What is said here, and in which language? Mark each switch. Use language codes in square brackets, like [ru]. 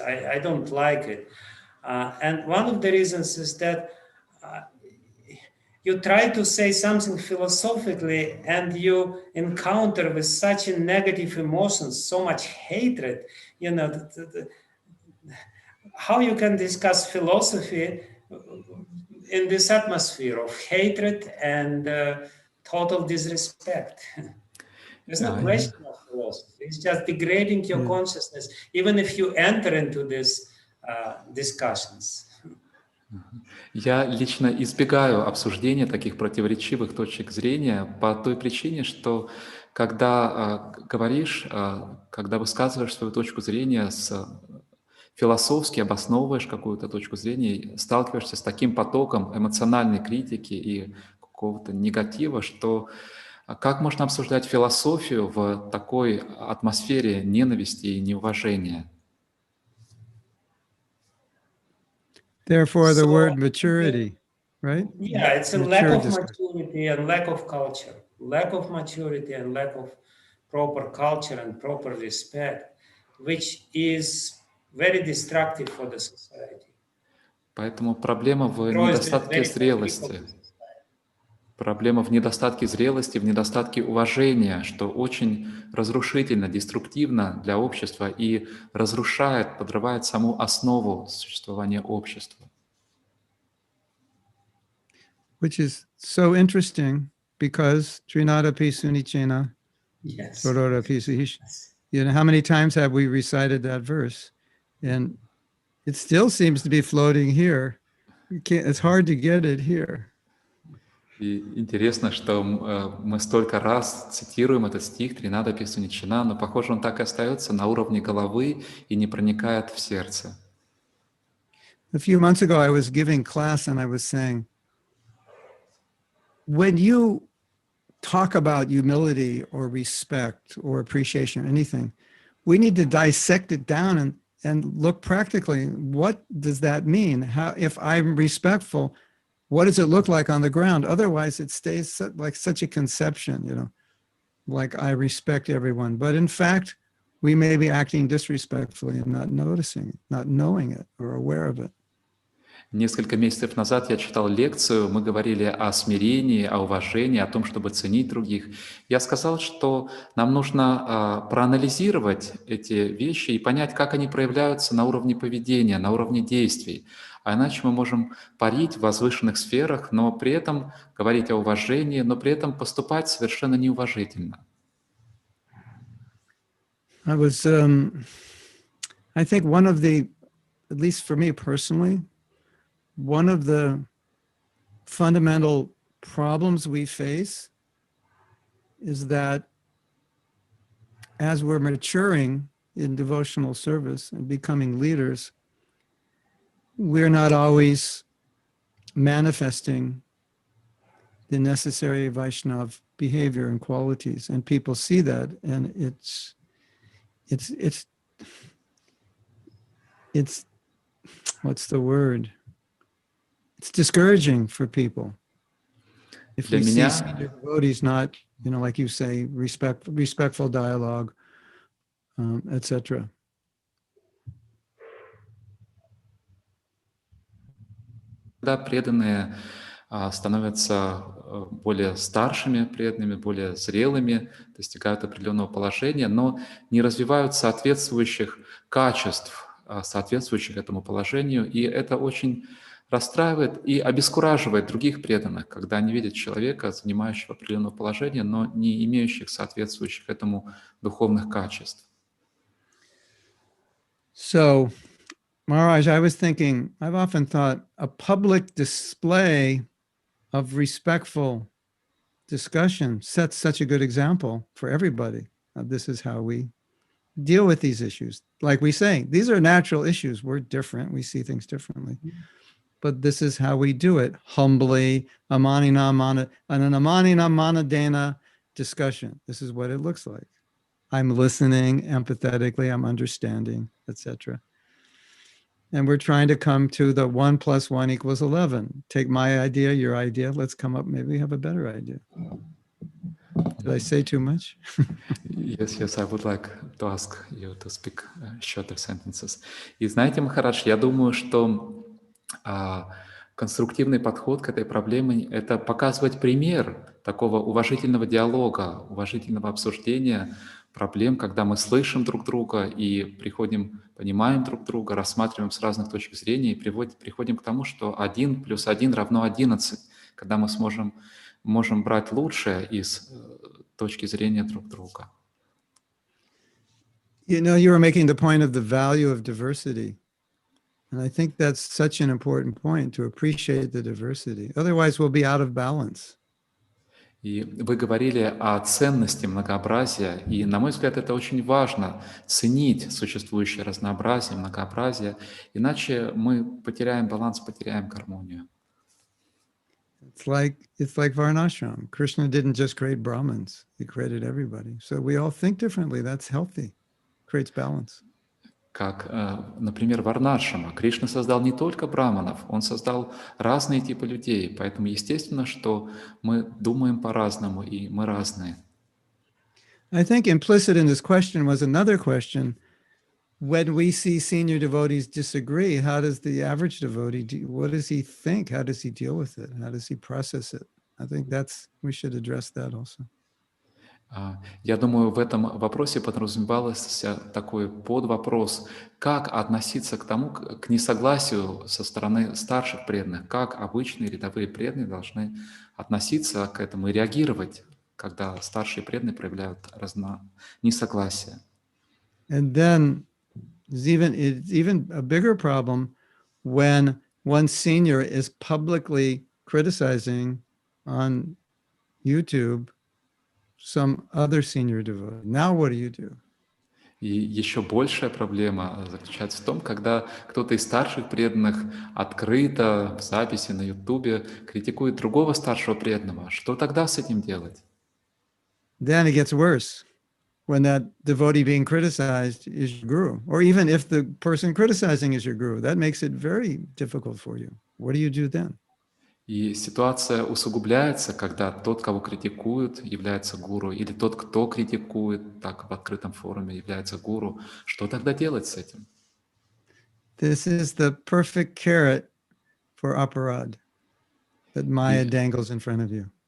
[en] I don't like it. And one of the reasons is that you try to say something philosophically and you encounter with such a negative emotions, so much hatred, you know, how you can discuss philosophy in this atmosphere of hatred and total disrespect. There's no question of philosophy. It's just degrading your consciousness, even if you enter into these discussions. [ru] Я лично избегаю обсуждения таких противоречивых точек зрения по той причине, что когда говоришь, когда высказываешь свою точку зрения, философски обосновываешь какую-то точку зрения, сталкиваешься с таким потоком эмоциональной критики и какого-то негатива, что как можно обсуждать философию в такой атмосфере ненависти и неуважения? [en] Therefore, the word maturity, right? Yeah, it's a lack of maturity and lack of culture. Lack of maturity and lack of proper culture and proper respect, which is very destructive for the society. [ru] Поэтому проблема в недостатке зрелости. Проблема в недостатке зрелости, в недостатке уважения, что очень разрушительно, деструктивно для общества и разрушает, подрывает саму основу существования общества. [en] Which is so interesting because [sa] Trinadapi Sunichena, [en] Yes. [sa] Sororapi Suhish. [en] You know, how many times have we recited that verse? And it still seems to be floating here. It's hard to get it here. [ru] И интересно, что мы столько раз цитируем этот стих «Тринада Писуничина», но, похоже, он так и остается на уровне головы и не проникает в сердце. [en] A few months ago, I was giving class and I was saying, when you talk about humility or respect or appreciation or anything, we need to dissect it down and look practically. What does that mean? How, if I'm respectful, what does it look like on the ground? Otherwise, it stays like such a conception, you know, like I respect everyone. But in fact, we may be acting disrespectfully and not noticing it, not knowing it or aware of it. [ru] Несколько месяцев назад я читал лекцию, мы говорили о смирении, о уважении, о том, чтобы ценить других. Я сказал, что нам нужно проанализировать эти вещи и понять, как они проявляются на уровне поведения, на уровне действий. А иначе мы можем парить в возвышенных сферах, но при этом говорить о уважении, но при этом поступать совершенно неуважительно. [en] I think one of the, at least for me personally, one of the fundamental problems we face is that as we're maturing in devotional service and becoming leaders, we're not always manifesting the necessary Vaishnava behavior and qualities, and people see that, and it's what's the word? It's discouraging for people. If we see senior devotees not, you know, like you say, respectful dialogue, etc. [ru] Когда преданные становятся более старшими преданными, более зрелыми, достигают определенного положения, но не развивают соответствующих качеств, соответствующих этому положению, и это очень расстраивает и обескураживает других преданных, когда они видят человека, занимающего определенное положение, но не имеющих соответствующих этому духовных качеств. [en] So, Maharaj, I was thinking, I've often thought a public display of respectful discussion sets such a good example for everybody. This is how we deal with these issues. Like we say, these are natural issues. We're different. We see things differently. But this is how we do it, humbly, an [sa] amanina manadena [en] discussion. This is what it looks like. I'm listening empathetically, I'm understanding, etc. And we're trying to come to the 1 + 1 = 11. Take my idea, your idea, let's come up, maybe we have a better idea. Did I say too much? Yes, I would like to ask you to speak shorter sentences. [ru] И знаете, Махарадж, я думаю, что конструктивный подход к этой проблеме – это показывать пример такого уважительного диалога, уважительного обсуждения проблем, когда мы слышим друг друга и понимаем друг друга, рассматриваем с разных точек зрения и приходим к тому, что 1 + 1 = 11, когда мы можем брать лучшее из точки зрения друг друга. [en] You know, you were making the point of the value of diversity. And I think that's such an important point, to appreciate the diversity. Otherwise, we'll be out of balance. [ru] И вы говорили о ценности многообразия, и, на мой взгляд, это очень важно, ценить существующее разнообразие, многообразие, иначе мы потеряем баланс, потеряем гармонию. [en] It's like Varnashram. Krishna didn't just create Brahmins, he created everybody. So we all think differently, that's healthy, creates balance. [ru] Как, например, Варнашрама. Кришна создал не только браманов, он создал разные типы людей, поэтому естественно, что мы думаем по-разному, и мы разные. [en] I think implicit in this question was another question. When we see senior devotees disagree, how does the average devotee, what does he think? How does he deal with it? How does he process it? I think we should address that also. [ru] Я думаю, в этом вопросе подразумевался такой подвопрос, как относиться к тому, к несогласию со стороны старших преданных, как обычные рядовые преданные должны относиться к этому и реагировать, когда старшие преданные проявляют несогласие. [en] And then it's even a bigger problem when one senior is publicly criticizing on YouTube some other senior devotee. Now what do? [ru] И еще большая проблема заключается в том, когда кто-то из старших преданных открыто в записи на Ютубе критикует другого старшего преданного. Что тогда с этим делать? [en] Then it gets worse when that devotee being criticized is your guru, or even if the person criticizing is your guru, that makes it very difficult for you. What do then? [ru] И ситуация усугубляется, когда тот, кого критикуют, является гуру, или тот, кто критикует, так в открытом форуме является гуру. Что тогда делать с этим? [en] This is the perfect carrot for aparad that Maya dangles in front of you.